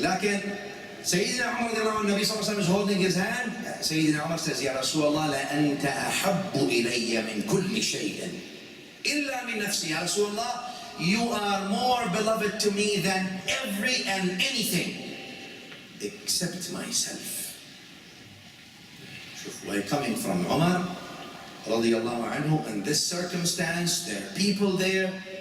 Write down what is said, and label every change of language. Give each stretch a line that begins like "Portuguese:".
English: لكن Sayyidina Umar radiallahu anhu, Nabi sallallahu alaihi wasallam is holding his hand. Sayyidina Umar says,
Arabic: Ya Rasulullah, لأنت أحب إلي من كل شيء إلا من نفسي.
English: Ya Rasulullah, you are more beloved to me than every and anything except myself. We're coming from Umar radiallahu anhu, in this circumstance, there are people there.